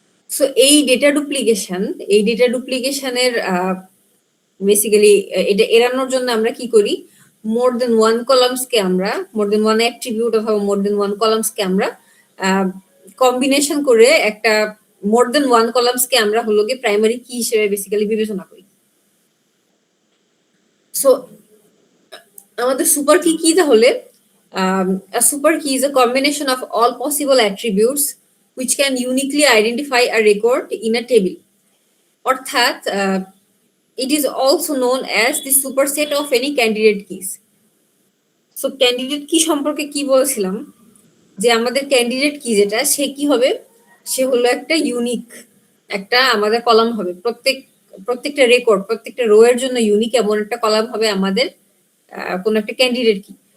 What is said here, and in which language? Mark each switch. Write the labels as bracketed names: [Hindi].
[Bangla] So এই data ডুপ্লিকেশনের basically এটা এড়ানোর জন্য আমরা কি করি, মোর দেন ওয়ান কলামসকে আমরা, মোর দেন ওয়ান অ্যাট্রিবিউট অথবা মোর দেন ওয়ান কলামসকে আমরা কম্বিনেশন করে একটা মোর দেন ওয়ান কলামসকে আমরা হলো গিয়ে প্রাইমারি কি হিসেবে বেসিক্যালি বিবেচনা করি। সো আমাদের সুপার কি কি তাহলে, [English] a super key is a combination of all possible attributes which can uniquely identify a record in a table, অর্থাৎ it is also known as the superset of any candidate keys. [Bangla] So candidate কি সম্পর্কে কি বলেছিলাম, যে আমাদের candidate কি যেটা, সে কি হবে, সে হলো একটা ইউনিক একটা আমাদের কলাম হবে। প্রত্যেকটা রেকর্ড, প্রত্যেকটা রো এর জন্য ইউনিক এমন একটা কলাম হবে আমাদের কোন একটা ক্যান্ডিডেট কি।